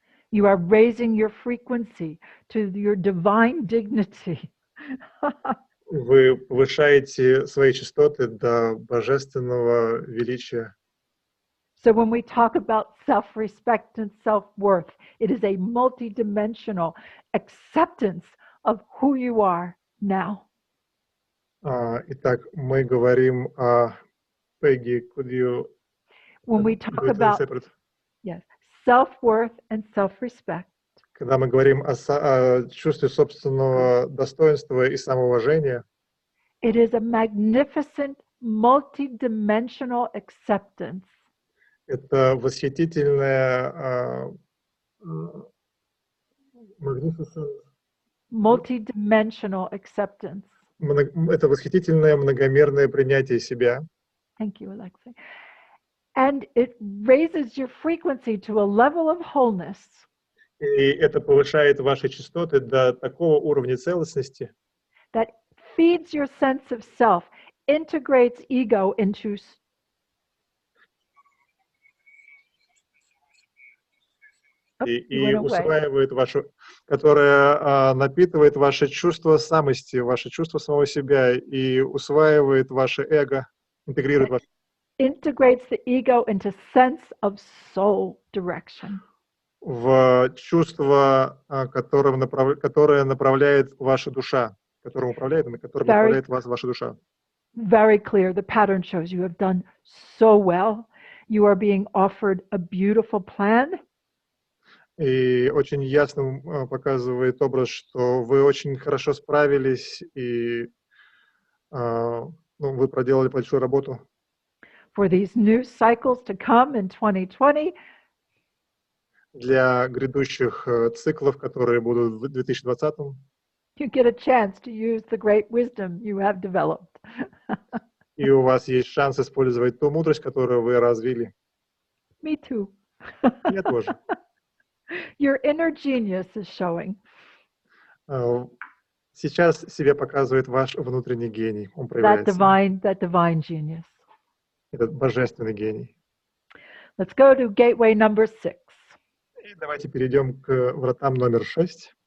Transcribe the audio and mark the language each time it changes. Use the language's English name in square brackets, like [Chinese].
[English] You are raising your frequency to your divine dignity. [Russian] Вы повышаете свои частоты до божественного величия. [English] So when we talk about self-respect and self-worth, it is a multidimensional acceptance of who you are now. [Russian] Итак, мы говорим о Peggy, [English] could you when we talk about yes, self-worth and self-respect. [Russian] Когда мы говорим о чувстве собственного достоинства и самоуважения, [English] it is a magnificent multidimensional acceptance. [Russian] Это восхитительная [English] magnificent, Multidimensional acceptance. [Russian] это восхитительное многомерное принятие себя. [English] Thank you, Alexei. And it raises your frequency to a level of wholeness [Russian] И это повышает ваши частоты до такого уровня целостности, [English] that feeds your sense of self, integrates ego into [Russian] и усваивает вашу, которая напитывает ваше чувство самости, ваше чувство самого себя и усваивает ваше эго, интегрирует ваше [English] integrates the ego into sense of soul direction. [Russian] в чувство, которое направляет ваша душа, которым управляет, на которым направляет вас ваша душа. [English] Very clear. The pattern shows you have done so well. You are being offered a beautiful plan. [Russian] И очень ясно показывает образ, что вы очень хорошо справились и вы проделали большую работу. [English] For these new cycles to come in 2020. [Russian] Для грядущих циклов, которые будут в 2020. [English] You get a chance to use the great wisdom you have developed. [Russian] И у вас есть шанс использовать ту мудрость, которую вы развили. [English] Me too. [Russian] Я тоже. [English] Your inner genius is showing. [Russian] Сейчас себя показывает ваш внутренний гений. Он проявляется. [English] That divine genius. [Russian] Этот божественный гений. [English] Let's go to gateway number 6. [Russian] И давайте перейдем к вратам номер 6.